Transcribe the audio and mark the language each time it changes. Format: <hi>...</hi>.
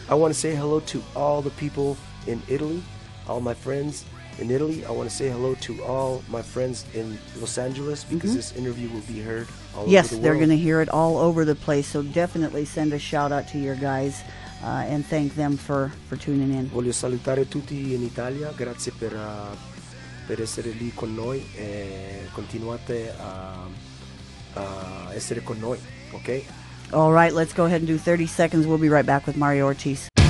<en>I want to say hello to all the people in Italy, all my friends in Italy. I want to say hello to all my friends in Los Angeles because this interview will be heard all over the world. They're going to hear it all over the place. So definitely send a shout out to your guys and thank them for tuning in.</en> <it>Voglio salutare tutti in Italia. Grazie per essere lì con noi e continuate a essere con noi, ok?</it> <en>All right, let's go ahead and do 30 seconds. We'll be right back with Mario Ortiz.</en>